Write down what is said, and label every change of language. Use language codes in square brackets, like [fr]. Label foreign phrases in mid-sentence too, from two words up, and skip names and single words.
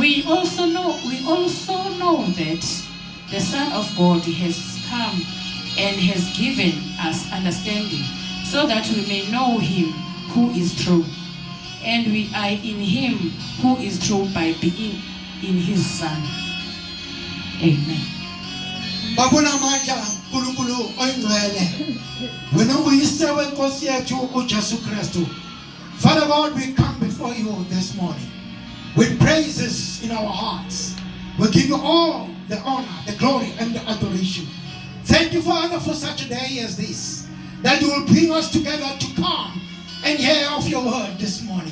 [en] We also know that the Son of God has come and has given us understanding, so that we may know Him who is true. And we are in Him who is true by being in His Son. Amen. [zu] Babona manja nkulunkulu oyingcwele wena uyise wenkosi yethu uJesu Kristu. [en] Father God, we come before you this morning with praises in our hearts. We give you all the honor, the glory, and the adoration. Thank you, Father, for such a day as this, that you will bring us together to come and hear of your word this morning.